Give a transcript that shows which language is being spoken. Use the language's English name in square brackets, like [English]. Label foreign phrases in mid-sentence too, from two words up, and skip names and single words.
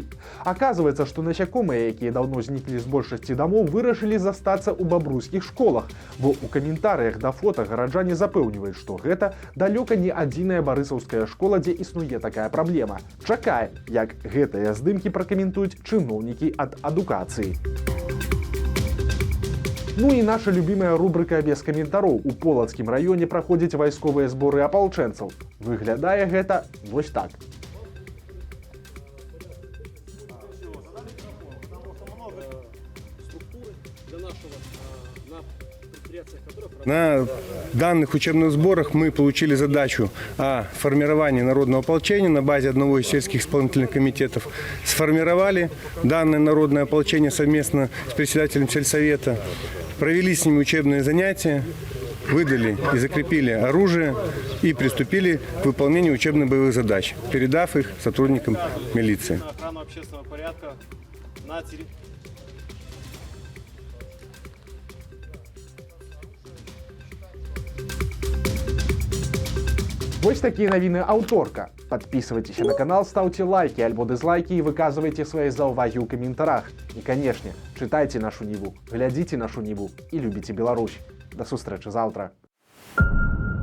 [Belarusian] Аказваецца, што насякомыя, якія даўно зніклі з большасці дамоў, вырашылі застацца ў бабруйскіх школах, бо ў каментарыях да фота гараджане запэўніваюць, што гэта далёка не адзіная барысаўская школа, дзе існуе такая праблема. Чакай, як гэтыя здымкі пракаментуюць чыноўнікі ад адукацыі. Ну і [Russian] наша любимая рубрика [Belarusian] без каментароў. У Полацкім раёне праходзяць вайсковыя зборы апалчэнцаў. Выглядае гэта вось так. [Russian] На данных учебных сборах мы получили задачу о формировании народного ополчения на базе одного из сельских исполнительных комитетов. Сформировали данное народное ополчение совместно с председателем сельсовета, провели с ними учебные занятия, выдали и закрепили оружие и приступили к выполнению учебно-боевых задач, передав их сотрудникам милиции. Охрану общественного порядка на территории. [Belarusian] Вось такія навіны аўторка. [Russian] Подписывайтесь на канал, ставьте лайки альбо дизлайки и выказывайте свои [Belarusian] заўвагі ў каментарах. [Russian] И, конечно, читайте нашу Ниву, глядите нашу Ниву и любите Беларусь. [Belarusian] До сустрэчы заўтра.